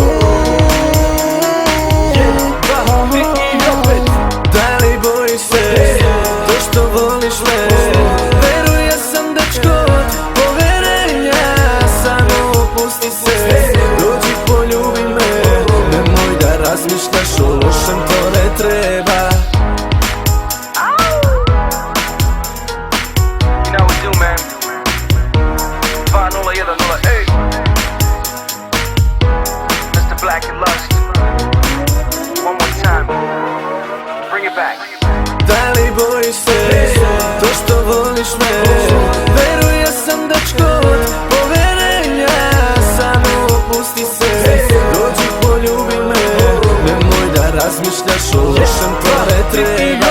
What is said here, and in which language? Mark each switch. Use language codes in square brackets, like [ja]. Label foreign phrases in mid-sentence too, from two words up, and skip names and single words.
[sr] Da li bojiš se, to što voliš me? Veruj, ja sam dečko, poverenja. Samo pusti se, dođi poljubi me. Nemoj da razmišljaš o lošem, to ne treba. [en] You know what we do, man. 2010, ey. Mr. Black and Lust. One more time. Bring it back. [sr] Da li bojiš se, to što voliš me? Veruj, ja sam dečko, poverenja. Samo pusti se, dođi poljubi me. Nemoj da razmišljaš o lošem, to ne treba.